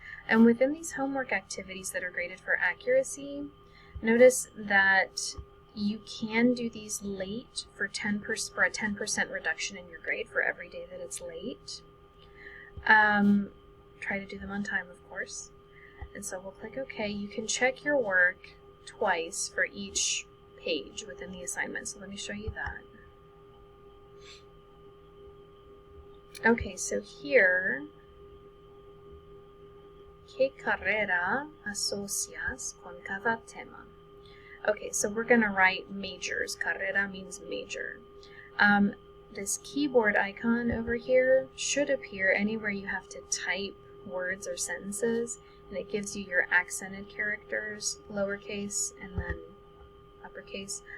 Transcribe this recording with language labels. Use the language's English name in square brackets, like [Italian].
[English] And within these homework activities that are graded for accuracy, notice that you can do these late for a 10% reduction in your grade for every day that it's late. Try to do them on time, of course. And so we'll click OK. You can check your work twice for each page within the assignment. So let me show you that. Okay, so here, [Spanish] ¿qué carrera asocias con cada tema? [English] Okay, so we're going to write majors. Carrera means major. This keyboard icon over here should appear anywhere you have to type words or sentences, and it gives you your accented characters, lowercase, and then uppercase.